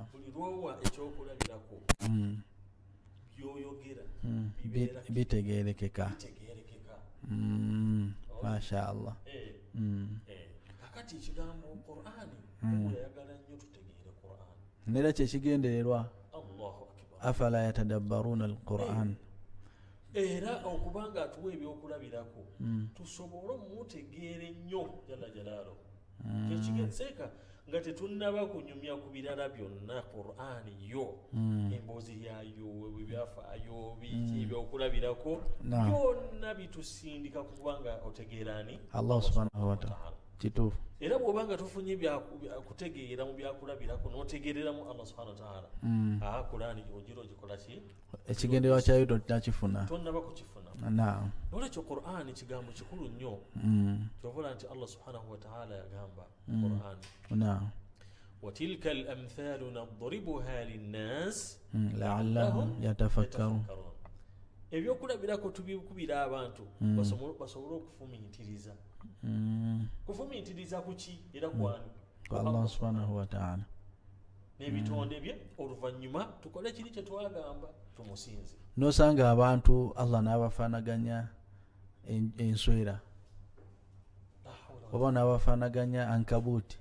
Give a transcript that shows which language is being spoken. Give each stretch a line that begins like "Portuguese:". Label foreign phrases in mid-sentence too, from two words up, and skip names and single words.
Ganda: Buli lwowa ekyokulabirako byoyogera bitegeerekeka.
Arabic: ما شاء الله.
Ganda: Kakati ekigambo Qur'ani oyagala nnyo tutegeere Qur'an. Neera kyekigendererwa
Arabic: الله أكبر. أفلا يتدبرون القرآن.
Ganda: Era okubanga atuwa ebyokulabirako tusobole omutegeere nnyo
Arabic: جل جلاله.
Ganda: Kyekigenseeka nga tetunnaba kunyumya ku birala byonna Qur'ani yo emboozi yayo ebyafaayo biki ebyokulabirako byonna bitusindika kubanga otegeerani
Arabic: الله سبحانه وتعالى.
Ganda: Kituufu. Era bw'obanga tufunye kutegeera mu byakulabirako n'otegeereramu
Arabic: الله سبحانه وتعالى
Ganda: Qur'ani ogira ogikola ki? Ekigendererwa kyayo tonakifuna. Tonnaba kukifuna. Naam. N'olwekyo Qur'ani kigambo kikulu nnyo. Kyobola nti
Arabic: الله سبحانه وتعالى
Ganda: yagamba Qur'ani. Naam.
Arabic: وتلك الأمثال نضربها للناس لعلهم يتفكرون.
Ganda: ebyokulabirako tubikubira abantu basobole okufumiitiriza. Kufumiitiriza kuki era kwani?
Arabic: الله سبحانه وتعالى.
Ganda: N'ebitonde bye oluvannyuma tukole kiri kye twagamba tumusinze. Nosanga abantu Allah n'abafaanaganya enswera oba n'abafaanaganya ankabuuti.